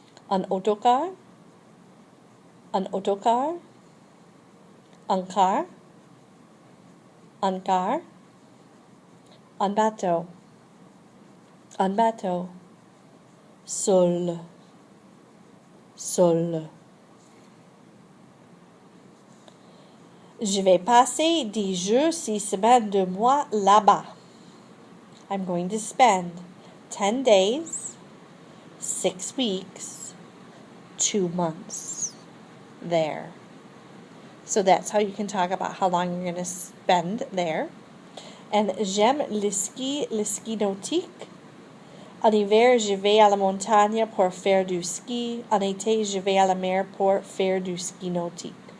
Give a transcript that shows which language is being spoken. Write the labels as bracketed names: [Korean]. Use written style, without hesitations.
[French] un autocar, un autocar, un car, un car, un bateau, un bateau, seul, seul. Je vais passer 10 jours, 6 semaines, 2 mois là-bas. [English] I'm going to spend 10 days, 6 weeks, 2 months there. So that's how you can talk about how long you're going to spend there. [French] And j'aime le ski nautique. En hiver, je vais à la montagne pour faire du ski. En été, je vais à la mer pour faire du ski nautique.